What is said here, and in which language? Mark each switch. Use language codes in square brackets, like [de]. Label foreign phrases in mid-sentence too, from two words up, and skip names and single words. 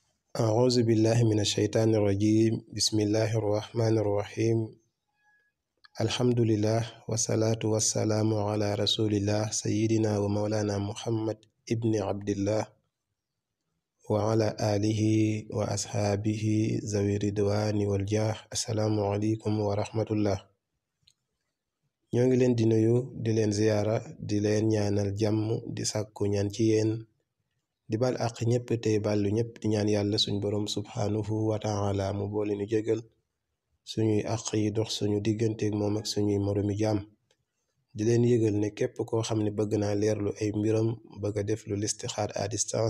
[ar] أعوذ بالله من الشيطان الرجيم بسم الله الرحمن الرحيم الحمد لله والصلاة والسلام على رسول الله سيدنا ومولانا محمد ابن عبد الله وعلى آله وأصحابه ذوي الرضوان والجاه السلام عليكم ورحمة الله [wo] ñoo ngi leen di nuyu di leen ziyaara di leen ñaanal jàmm di sàkku ñaan ci yéen di bal ak ñëpp tey ballu ñëpp di ñaan yàlla suñ borom [ar] سبحانه وتعالى [wo] mu boole ñu jégal suñuy àq yi dox suñu digganteeg moom ak suñuy moromi jaam di leen yëgal ne képp koo xam ne bëgg naa leerlu ay mbiram bëgg a def lu listixaar [fr] à distance